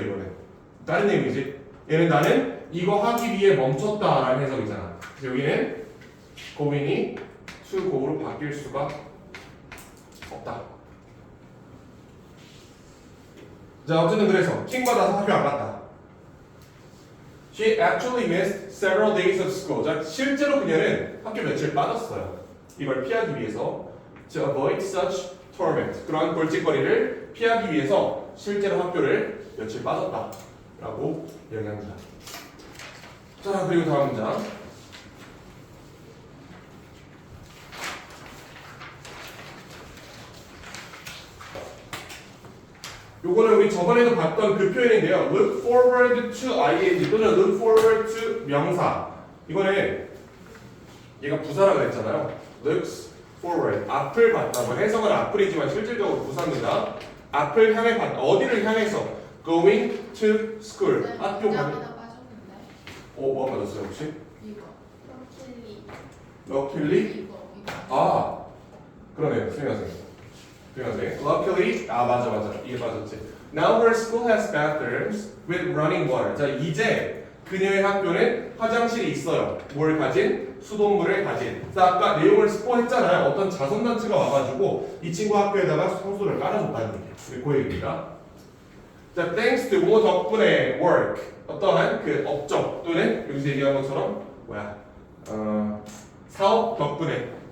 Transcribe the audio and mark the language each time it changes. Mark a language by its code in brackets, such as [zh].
[ko] 이거는 다른 내용이지. 얘는 나는 이거 하기 위해 멈췄다라는 해석이잖아. 그래서 여기는 going이 to go로 바뀔 수가 없다. 자, 어쨌든 그래서 킹 받아서 학교 안 갔다. [en] She actually missed several days of school. [ko] 자, 실제로 그녀는 학교 며칠 빠졌어요. 이걸 피하기 위해서 [en] to avoid such torment. [ko] 그러한 골칫거리를 피하기 위해서 실제로 학교를 며칠 빠졌다라고 이야기합니다. 자, 그리고 다음 문장. 요거는 우리 저번에도 봤던 그 표현인데요. [en] look forward to ing 또는 look forward to 명사. [ko] 이거는 얘가 부사라고 했잖아요. looks forward. 앞을 봤다. 뭐 해석은 앞을이지만 실질적으로 부사입니다. 앞을 향해 봤다. 어디를 향해서? [en] going to school. [ko] 네, 학교 가는. 하나 빠졌는데. 뭐가 빠졌어요 혹시? 이거. [en] luckily? [ko] 이거. 아, 그러네요. 수행하세요. luckily, 아 맞아 이게 빠졌지. [en] Now her school has bathrooms with running water. [ko] 자, 이제 그녀의 학교는 화장실이 있어요. 뭘 가진? 수돗물을 가진. 자, 아까 내용을 스포했잖아요. 어떤 자선단체가 와가지고 이 친구 학교에다가 성소를 깔아줬다는 얘기예요. 우리 그 얘기입니다. 자, thanks to 뭐 덕분에 work. 어떠한 그 업적 또는 여기서 얘기한 것처럼 사업 덕분에.